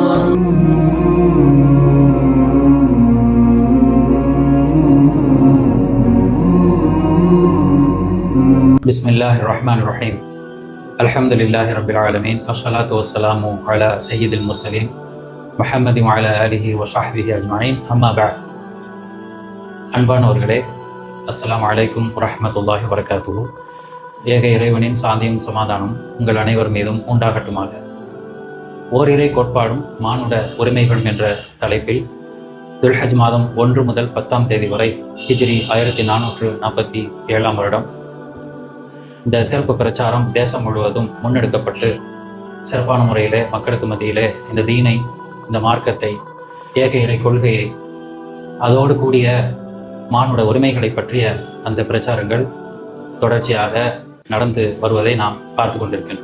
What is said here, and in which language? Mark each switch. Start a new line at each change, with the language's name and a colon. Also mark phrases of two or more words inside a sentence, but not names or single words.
Arabic: Bismillahirrahmanirrahim. الحمد لله رب العالمين. الصلاة والسلام على سيد المرسلين محمد وعلى آله وصحبه أجمعين. أما بعد.
Tamil: அன்பானவர்களே,
Arabic: السلام عليكم ورحمة الله وبركاته.
Tamil: ஏக இறைவனின் சாந்தியும் சமாதானம் உங்கள் அனைவர் மீதும் உண்டாகட்டுமாக. ஓரிரை கோட்பாடும் மானுட உரிமைகளும் என்ற தலைப்பில் துல்ஹஜ் மாதம் 1 முதல் 10ஆம் தேதி வரை ஹிஜ்ரி 1447 வருடம் இந்த சிறப்பு பிரச்சாரம் தேசம் முழுவதும் முன்னெடுக்கப்பட்டு சிறப்பான முறையிலே மக்களுக்கு மத்தியிலே இந்த தீனை, இந்த மார்க்கத்தை, ஏக இறை கொள்கையை, அதோடு கூடிய மானுட உரிமைகளை பற்றிய அந்த பிரச்சாரங்கள் தொடர்ச்சியாக நடந்து வருவதை நாம் பார்த்து கொண்டிருக்கிறோம்.